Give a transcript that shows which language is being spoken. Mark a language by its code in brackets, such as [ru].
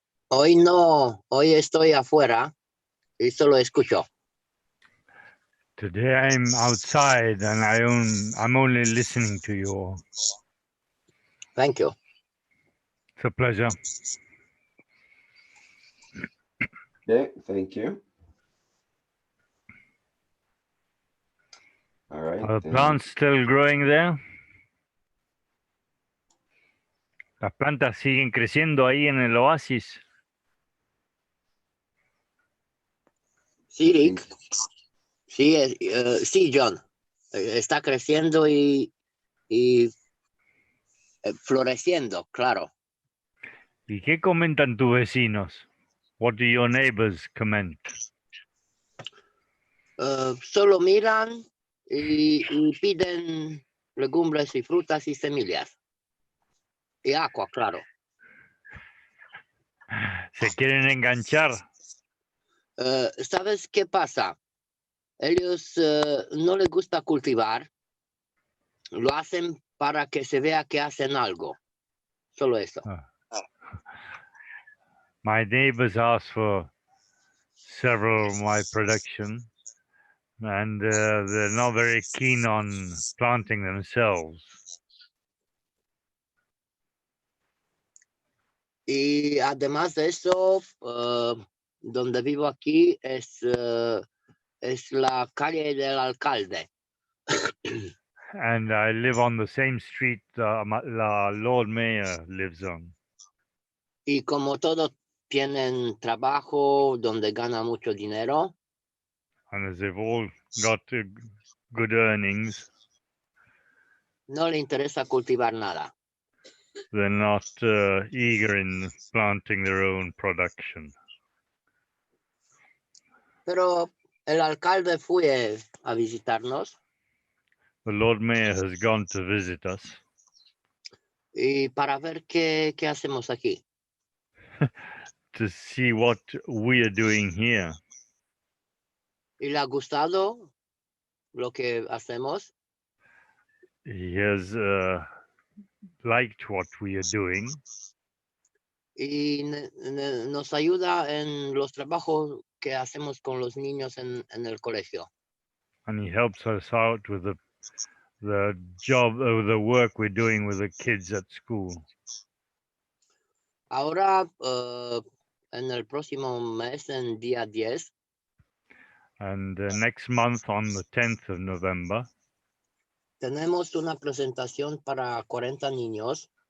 [es] Hoy estoy afuera y solo escucho. [en] Today I'm outside and I'm only listening to you all. Thank you. It's a pleasure. Okay, thank you. All right. Are the plants still growing there? [es] Las plantas siguen creciendo ahí en el oasis. Sí, Rick. Sí, sí, John. Está creciendo y floreciendo, claro. ¿Y qué comentan tus vecinos? [en] What do your neighbors comment? [es] Solo miran y piden legumbres y frutas y semillas. Y agua, claro. ¿Se quieren enganchar? ¿Sabes qué pasa? Ellos no les gusta cultivar. Lo hacen para que se vea que hacen algo. Solo eso. [en] My neighbors ask for several of my production, and they're not very keen on planting themselves. [es] Y además de eso, donde vivo aquí es la calle del alcalde. [en] And I live on the same street the Lord Mayor lives on. [es] Y como todos tienen trabajo donde ganan mucho dinero, [en] And as they've all got good earnings, [es] no le interesa cultivar nada. [en] they're not eager in planting their own production. [es] Pero el alcalde fue a visitarnos [en] The Lord Mayor has gone to visit us [es] y para ver qué hacemos aquí. [en] to see what we are doing here. [es] Y le ha gustado lo que hacemos. [en] He has liked what we are doing, [es] y nos ayuda en los trabajos que hacemos con los niños en el colegio. [en] and he helps us out with the job or the work we're doing with the kids at school. [es] Ahora, en el próximo mes, en día 10, [en] And next month on the 10th of November, [es] tenemos una presentación para 40 niños